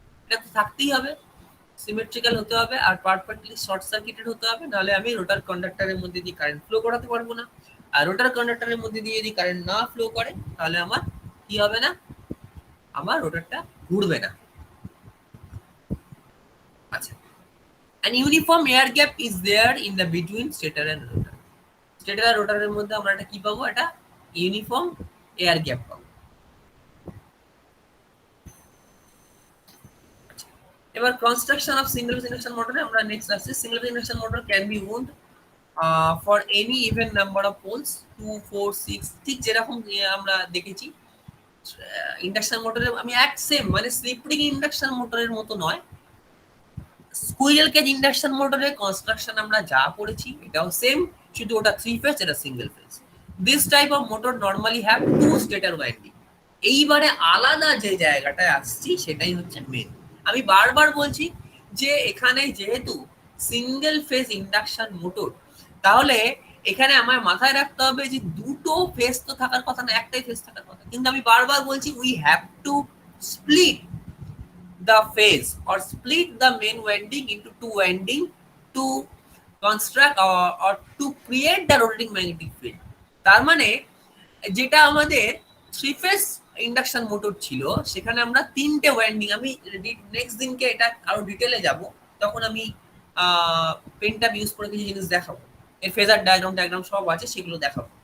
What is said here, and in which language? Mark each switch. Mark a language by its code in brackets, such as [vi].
[bn] এটা তো থাকতেই হবে, সিমেট্রিক্যাল হতে হবে আর পারফেক্টলি শর্ট সার্কিটেড হতে হবে, নাহলে আমি রোটার কন্ডাক্টরের মধ্যে দিয়ে কারেন্ট ফ্লো করাতে পারবো না। আর রোটার কন্ডাক্টরের মধ্যে দিয়ে যদি কারেন্ট না ফ্লো করে তাহলে আমার কি হবে না, আমার রোটারটা ঘুরবে না। আচ্ছা, [en] An uniform air gap is there in the between stator and rotor. [bn] Stator আর রোটারের মধ্যে আমরা একটা কি পাবো, একটা ইউনিফর্ম এয়ার গ্যাপ পাবো। এবার construction of single phase induction মোটরে আমরা নেক্সট আসছি। [en] single phase induction motor can be wound for any even number of poles 2, 4, 6, [bn] ঠিক যেরকম আমরা দেখেছি ইন্ডাকশন মোটরে। আমি এক সেম মানে স্লিপ রিং ইন্ডাকশন মোটরের মতো নয়, স্কুইরেল কেজ ইন্ডাকশন মোটরের কনস্ট্রাকশন আমরা যা পড়েছি এটাও সেম, শুধু ওটা 3 ফেজ, এটা single phase. [en] This type of motor normally have 2 stator winding. [bn] এইবারে আলাদা যে জায়গাটায় আসছি সেটাই হচ্ছে মেন। আমি বারবার বলছি যে এখানে যেহেতু সিঙ্গেল ফেজ ইন্ডাকশন মোটর, তাহলে এখানে আমার মাথায় রাখতে হবে যে দুটো ফেজ তো থাকার কথা না, একটাই ফেজ থাকার কথা। কিন্তু আমি বারবার বলছি [en] We have to split the phase or split the main winding into two winding to construct or to create the rotating magnetic field. [bn] তার মানে যেটা আমাদের থ্রি ফেজ ইন্ডাকশন মোটর ছিল সেখানে আমরা তিনটে ওয়াইন্ডিং, আমি নেক্সট দিনকে এটা আরো ডিটেলে যাব, তখন আমি পেনটা ইউজ করে কিছু জিনিস দেখাবো, এর ফেজার ডায়াগ্রাম সব আছে, সেগুলো দেখাবো।